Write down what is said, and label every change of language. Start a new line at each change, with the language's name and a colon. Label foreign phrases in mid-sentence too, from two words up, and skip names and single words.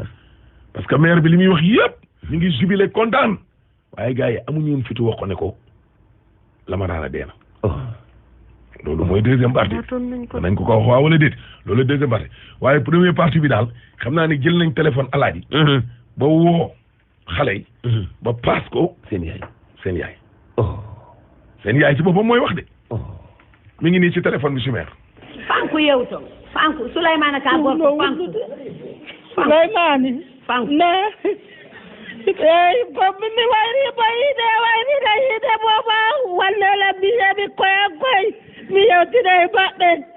Wolof: parce que maire bi li muy wax yëpp ñu ngi jubilé kontaan waaye gars yi amuñu woon fitu wax ko ne ko Lamarana dee na loolu mooy
French: deuxième partie
Wolof: nañ ko wax waaw wala déet loolu
French: deuxième partie
Wolof: waaye
French: première partie
Wolof: bi daal xam naa ne jël nañ téléphone alaaji ba woo xale yi ba paas ko seen yaay seen yaay ci boppam mooy wax de mi ngi nii ci téléphone bi si maire
Fula: fanku yewto fanku Souleymane ka gorko fanku Souleymane fanku
Wolof: ne ko
Fula: mi wayri yide boba wallala biyeɓe koy mi yewtida e baɗɗe